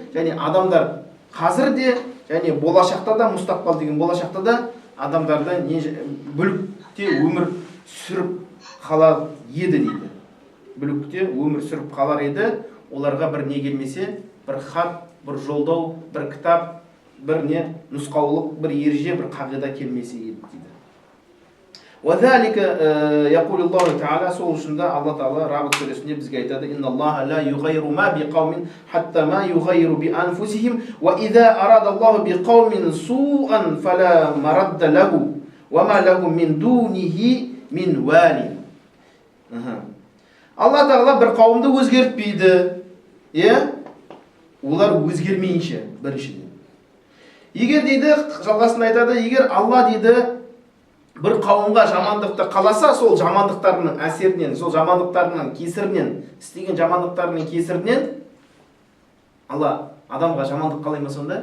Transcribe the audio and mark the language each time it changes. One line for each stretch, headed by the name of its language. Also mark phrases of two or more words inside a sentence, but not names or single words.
Kazakh: Және адамдар қазірде, және болашақта да, мустақбал деген болашақта да адамдарда бүлікте өмір сүріп қалар еді дейді. Бүлікте өмір сүріп қалар еді. Оларға бір не келмесе, бір хат, бір жолдау, бір кітап, бір не нұсқаулық, бір ереже, бір қағида келмесе еді дейді.
Arabic: وذلك يقول الله تعالى
Kazakh: сол үшін Алла Тағала Рағд сүресінде бізге айтады:
Arabic: "إن الله لا يغير ما بقوم حتى ما يغيروا بأنفسهم وإذا أراد الله بقوم سوءا فلا مرد له وما له من دونه من وال."
Kazakh: Алла Тағала бір қауымды өзгертпейді. Олар өзгермейінше, біріншіден. Егер дейді, жалғасында айтады, егер Алла дейді бір қауымға жамандықты қаласа, сол жамандықтарының әсерінен, сол жамандықтарының кесірінен, істеген жамандықтарының кесірінен Алла адамға жамандық қалай ма сонда?